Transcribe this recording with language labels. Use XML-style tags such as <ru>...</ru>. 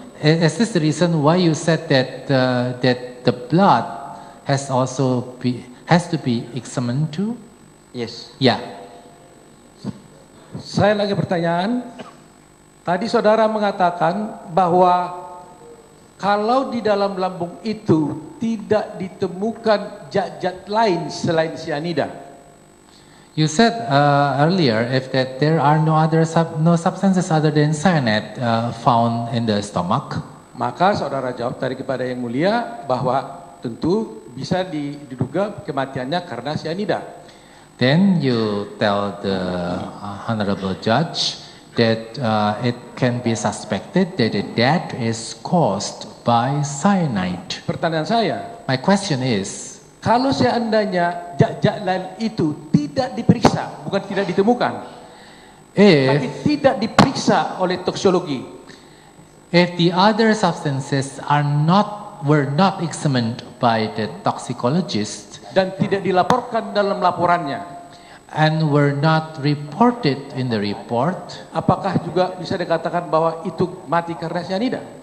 <en>Is this the reason why you said that the blood has to be examined too? Yes.</en> <id>Ya. Saya lagi pertanyaan. Tadi saudara mengatakan bahwa kalau di dalam lambung itu tidak ditemukan zat-zat lain selain cyanida.</id> <en>You said earlier that there are no substances other than cyanide found in the stomach.</en> <id>Maka saudara jawab tadi kepada yang mulia bahwa tentu bisa diduga kematiannya karena cyanida.</id> <en>Then you tell the honorable judge that it can be suspected that the death is caused by cyanide.</en> <id>Pertanyaan saya,</id> <en>My question is,</en> <id>kalau seandainya zat-zat lain itu tidak diperiksa, bukan tidak ditemukan, tapi tidak diperiksa oleh toksikologi,</id> <en>if the other substances were not examined by the toxicologist</en> <id>dan tidak dilaporkan dalam laporannya,</id> <en>and were not reported in the report,</en> <id>apakah juga bisa dikatakan bahwa itu mati karena cyanida?</id>